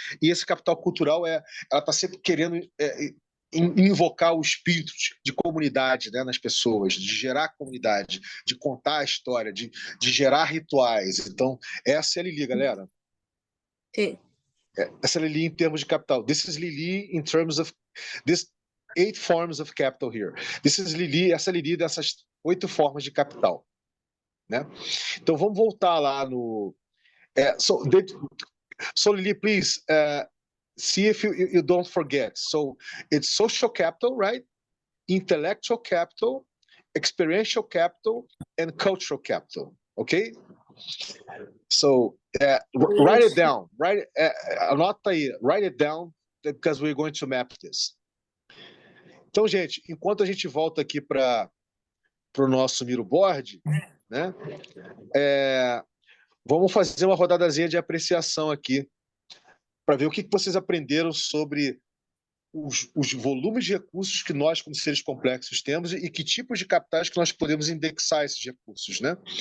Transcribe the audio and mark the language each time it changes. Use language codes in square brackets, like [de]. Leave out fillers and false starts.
[pt] E esse capital cultural ela está sempre querendo invocar o espírito de comunidade, né, nas pessoas, de gerar comunidade, de contar a história, de gerar rituais. Então, essa é a Lili, galera. Sim. Essa é a Lili em termos de capital. [en] This is Lili in terms of this 8 forms of capital here. This is Lili, [pt] essa Lili dessas 8 formas de capital, né? Então vamos voltar lá no. [en] So Lili, please see if you don't forget. So it's social capital, right? Intellectual capital, experiential capital, and cultural capital. Okay? So write it down. [pt] Anota aí. [en] Write it down because we're going to map this. [pt] Então, gente, enquanto a gente volta aqui para o nosso Miro Board, né? vamos fazer uma rodadazinha de apreciação aqui, para ver o que vocês aprenderam sobre os volumes de recursos que nós, como seres complexos, temos e que tipos de capitais que nós podemos indexar esses recursos, né?